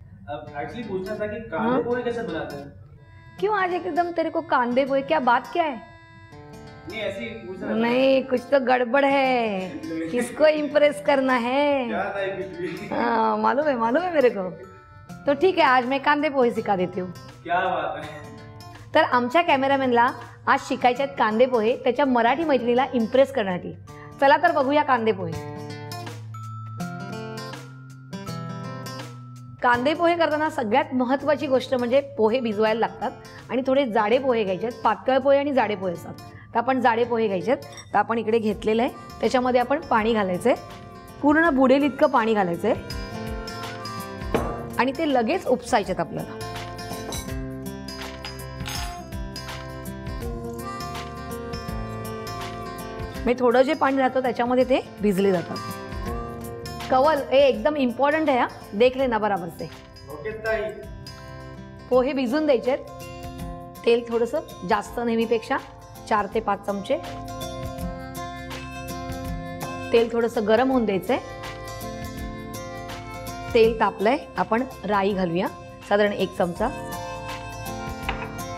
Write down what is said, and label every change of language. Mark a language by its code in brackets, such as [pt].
[hi] अब एक्चुअली पूछना था कि कांदे पोहे कैसे बनाते हैं? क्यों आज एकदम तेरे को कांदे पोहे, क्या बात क्या है? नहीं ऐसे ही पूछ रहा था। नहीं कुछ तो गड़बड़ है. किसको इम्प्रेस करना है? क्या था ये कुछ भी? हाँ मालूम है मेरे को. तो ठीक है, आज मैं कांदे पोहे सिखा देती हूँ. क्या बात है. [mr] तर आमच्या कॅमेरामॅनला आज शिकायचे आहेत कांदे पोहे त्याच्या मराठी मैत्रिणीला इम्प्रेस करण्यासाठी. चला तर बघूया कांदे पोहे. कांदे पोहे करताना सगळ्यात महत्त्वाची गोष्ट म्हणजे पोहे भिजवायला लागतात आणि थोडे जाडे पोहे घ्यायचे आहेत. पातळ पोहे आणि जाडे पोहे असतात. तर आपण जाडे पोहे घ्यायचे आहेत. तर आपण इकडे घेतलेलं आहे. त्याच्यामध्ये आपण पाणी घालायचं आहे. पूर्ण बुडेल इतकं पाणी घालायचं आहे आणि ते लगेच उपसायचे आहेत आपल्याला. मी थोडं जे पाणी राहतं त्याच्यामध्ये ते भिजले जातात. कवल हे एकदम इम्पॉर्टंट है. [hi] देख लेना बराबर से. ओके ताई. [mr] पोहे भिजून द्यायचे. तेल थोडंसं जास्त नेहमीपेक्षा 4 ते 5 चमचे. तेल थोडंसं गरम होऊन द्यायचंय. तेल तापलंय. आपण राई घालूया साधारण 1 चमचा.